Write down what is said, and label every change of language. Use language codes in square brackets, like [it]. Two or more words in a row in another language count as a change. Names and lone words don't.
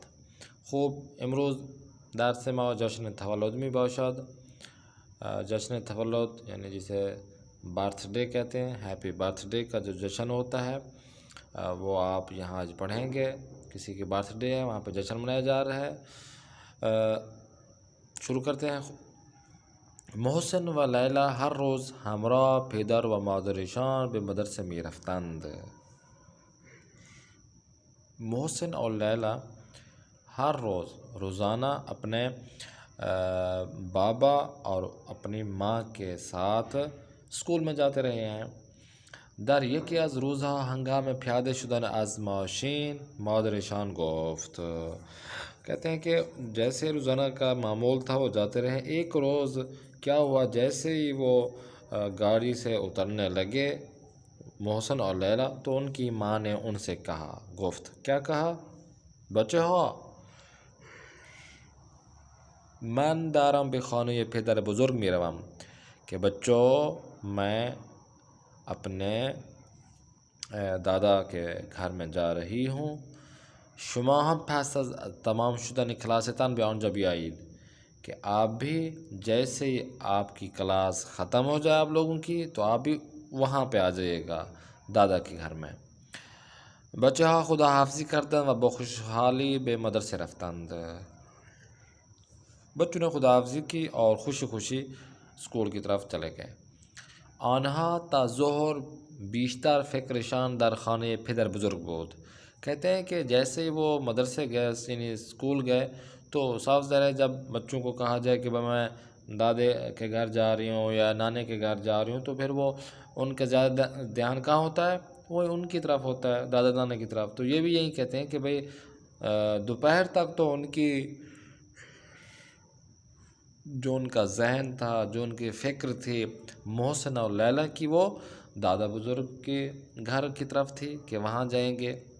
[fa] خوب، امروز درس ما جشن تولد می باشد. [ur] جشن تولد یعنی جسے برتھ ڈے کہتے ہیں، [en] happy birthday [ur] کا جو جشن ہوتا ہے وہ آپ یہاں آج پڑھیں گے۔ کسی کی برتھ ڈے ہے، وہاں پہ جشن منایا جا رہا ہے۔ شروع کرتے ہیں۔ [fa] محسن و لیلی هر روز همراه پدر و مادرشان به مدرسه می رفتند. [ur] محسن اور لیلی ہر روز روزانہ اپنے بابا اور اپنی ماں کے ساتھ اسکول میں جاتے رہے ہیں. [fa] در یکی از روزها هنگام پیاده شدن از ماشین مادرشان گفت. [ur] کہتے ہیں کہ جیسے روزانہ کا معمول تھا وہ جاتے رہے. ایک روز کیا ہوا، جیسے ہی وہ گاڑی سے اترنے لگے محسن اور لیلی تو ان کی ماں نے ان سے کہا، گفت کیا کہا؟ [fa] بچه ها من دارم به خانه پدر بزرگ می روم. [ur] کہ بچوں میں اپنے دادا کے گھر میں جا رہی ہوں. [fa] شما هم پس از تمام شدن کلاستان به آنجا بیایید. [ur] کہ آپ بھی جیسے ہی آپ کی کلاس ختم ہو جائے آپ لوگوں کی تو آپ بھی وہاں پہ آ جائیے گا دادا کے گھر میں. [fa] بچه ها خدا حافظی کردند و با خوشحالی به مدرسه رفتند. [ur] بچوں نے خدا حافظی کی اور خوشی خوشی اسکول کی طرف چلے گئے. [fa] آنها تا ظهر بیشتر فکرشان در خانه پدر بزرگ بود. [ur] کہتے ہیں کہ جیسے ہی وہ مدرسے گئے یعنی اسکول گئے تو صاف ظاہر ہے جب بچوں کو کہا جائے کہ میں دادے کے گھر جا رہی ہوں یا نانے کے گھر جا رہی ہوں تو پھر وہ ان کا زیادہ دھیان کہاں ہوتا ہے؟ وہ ان کی طرف ہوتا ہے، دادا نانے کی طرف. تو یہ بھی یہی کہتے ہیں کہ بھئی دوپہر تک تو ان کی جو ان کا ذہن تھا، جو ان کی فکر تھی محسن اور لیلی کی، وہ دادا بزرگ کے گھر کی طرف تھی کہ وہاں جائیں گے.